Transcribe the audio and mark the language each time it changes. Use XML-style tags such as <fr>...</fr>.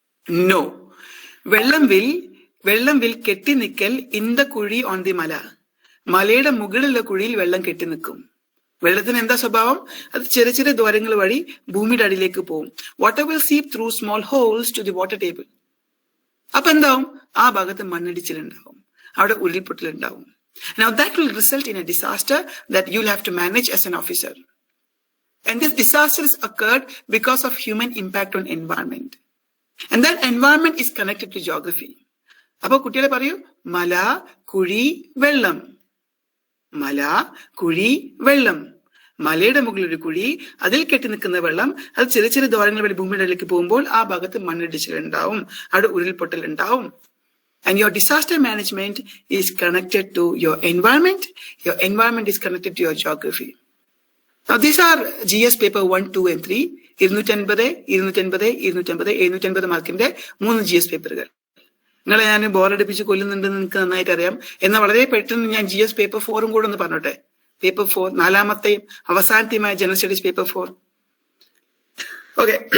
<en>No.</en> <ml>വെള്ളം</ml> <en>will</en> <ml>കെട്ടി നിൽക്കൽ</ml> <en>in the</en> <ml>കുഴി</ml> <en>on the</en> <ml>മല. മലയുടെ മുകളിലുള്ള കുഴിയിൽ വെള്ളം കെട്ടി നിൽക്കും. വെള്ളത്തിന് എന്താ സ്വഭാവം? അത് ചെറിയ ദ്വാരങ്ങൾ വഴി ഭൂമിയുടെ അടിയിലേക്ക് പോകും.</ml> <en>Water will seep through small holes to the water table.</en> <ml>അപ്പൊ എന്താവും? ആ ഭാഗത്ത് മണ്ണിടിച്ചിലുണ്ടാവും, അവിടെ ഉരുൾപൊട്ടലുണ്ടാവും.</ml> <en>Now that will result in a disaster that you'll have to manage as an officer. And this disaster has occurred because of human impact on environment. And that environment is connected to geography.</en> <ml>അപ്പൊ കുട്ടികളെ പറയൂ, മല, കുഴി, വെള്ളം. മല, കുഴി, വെള്ളം. മലയുടെ മുകളിൽ ഒരു കുഴി, അതിൽ കെട്ടി നിൽക്കുന്ന വെള്ളം, അത് ചെറിയ ദ്വാരങ്ങൾ വഴി ഭൂമിയുടെ ഇടയിലേക്ക് പോകുമ്പോൾ ആ ഭാഗത്ത് മണ്ണിടിച്ചിലുണ്ടാവും, അവിടെ ഉരുൾപൊട്ടൽ ഉണ്ടാവും.</ml> <en>And your disaster management is connected to your environment. Your environment is connected to your geography. Now these are GS paper 1, 2 and 3.</en> <ml>250, 750 മാർക്കിന്റെ 3 GS പേപ്പറുകൾ. നിങ്ങളെ ഞാൻ ബോറടിപ്പിച്ച് കൊല്ലുന്നുണ്ടെന്ന് നിങ്ങൾക്ക് നന്നായിട്ട് അറിയാം. എന്നാൽ വളരെ പെട്ടെന്ന് ഞാൻ GS പേപ്പർ 4 കൂടെ ഒന്ന് പറഞ്ഞോട്ടെ. Paper 4, 4ാമത്തെയും അവസാനത്തെയുമായ general studies paper 4. Okay,</ml>